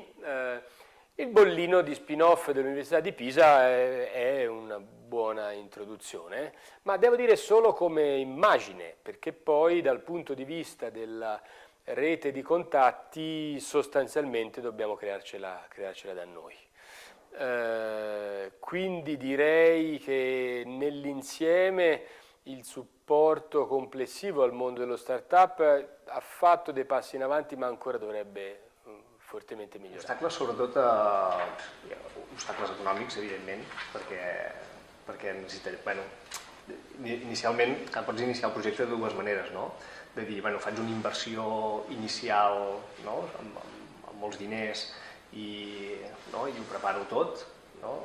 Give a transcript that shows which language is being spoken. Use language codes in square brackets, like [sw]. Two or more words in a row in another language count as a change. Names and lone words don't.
[it] Il bollino di spin-off dell'Università di Pisa è una buona introduzione, ma devo dire solo come immagine, perché poi dal punto di vista della rete di contatti sostanzialmente dobbiamo crearcela da noi. Quindi direi che nell'insieme il supporto complessivo al mondo dello start-up ha fatto dei passi in avanti, ma ancora dovrebbe fortemente migliorare. [ca] Obstacles, sobretot obstacles econòmics, evidentment, perquè necessitaré, inicialment pots iniciar el projecte de dues maneres, no? De dir, faig una inversió inicial, no? amb molts diners i ho preparo tot, no?